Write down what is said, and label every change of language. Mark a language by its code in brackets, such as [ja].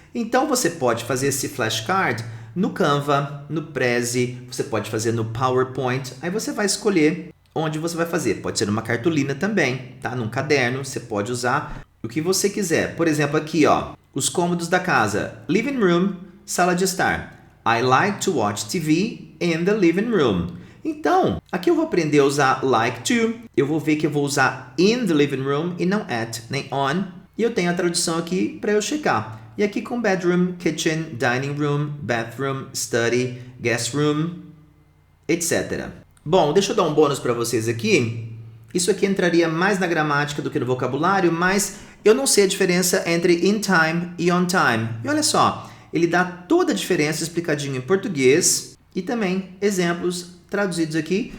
[pt] Então você pode fazer esse flashcard no Canva, no Prezi, você pode fazer no PowerPoint, aí você vai escolher onde você vai fazer. Pode ser numa cartolina também, tá? Num caderno, você pode usar o que você quiser. Por exemplo, aqui, os cômodos da casa. Living room, sala de estar. [en] I like to watch TV in the living room. [pt] Então, aqui eu vou aprender a usar like to. Eu vou ver que eu vou usar [en] in the living room [pt] e não at, nem on. E eu tenho a tradução aqui para eu checar. E aqui com bedroom, kitchen, dining room, bathroom, study, guest room, etc. Bom, deixa eu dar um bônus para vocês aqui. Isso aqui entraria mais na gramática do que no vocabulário, mas eu não sei a diferença entre in time e on time. E olha só, ele dá toda a diferença explicadinho em português e também exemplos traduzidos aqui.